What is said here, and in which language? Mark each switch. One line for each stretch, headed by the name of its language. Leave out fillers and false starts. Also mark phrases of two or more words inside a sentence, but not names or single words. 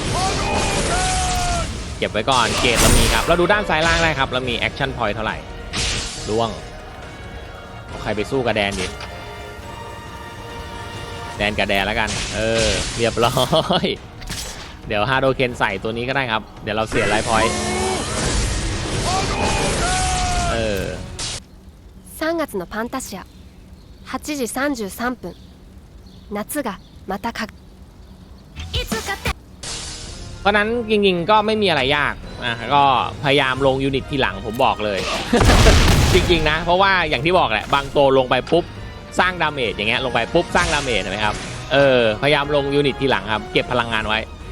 Thai: เก็บไว้ก่อนเกรดเรามีครับเราดูด้านซ้ายล่างได้ครับเรามี
English: action point
Thai: เท่าไหร่ล่วงเอาใครไปสู้กับแดนดิแดนกับแดนแล้วกันเรียบร้อยเดี๋ยวฮาโดเคนใส่ตัวนี้ก็ได้ครับเดี๋ยวเราเสีย
English: life point
Japanese: 3 月のファンタシア8時33分夏がまたか
Thai: เพราะนั้นจริงๆก็ไม่มีอะไรยากก็พยายามลงยูนิตทีหลังผมบอกเลย จริงๆนะเพราะว่าอย่างที่บอกแหละบางตัวลงไปปุ๊บสร้างดาเมจอย่างเงี้ยลงไปปุ๊บสร้างดาเมจเห็นไหมครับพยายามลงยูนิตทีหลังครับเก็บพลังงานไว้